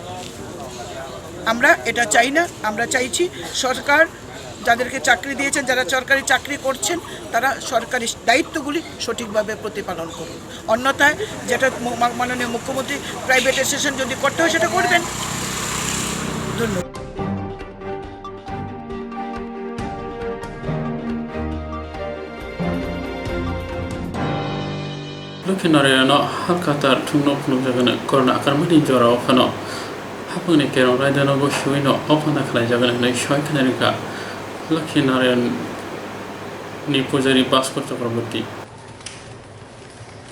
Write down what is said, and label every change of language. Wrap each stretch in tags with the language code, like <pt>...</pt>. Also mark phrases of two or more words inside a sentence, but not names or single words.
<bn>আমরা এটা চাই না আমরা চাইছি সরকার যাদেরকে চাকরি দিয়েছেন যারা সরকারি চাকরি করছেন তারা সরকারি দায়িত্বগুলি সঠিকভাবে প্রতিপালন করুন অন্যথায় যেটা মাননীয় মুখ্যমন্ত্রী প্রাইভেটাইজেশন যদি করতে হয় সেটা করবেন ধন্যবাদ</bn> <trp>Lukinareno hakatar tungno punujagana korna akarmani jora ofano hapangni kerong raidano bo shuino opana khlai jagana nei shoy khanarika Lukinaren ni pujari Bhaskar Chakraborty</trp>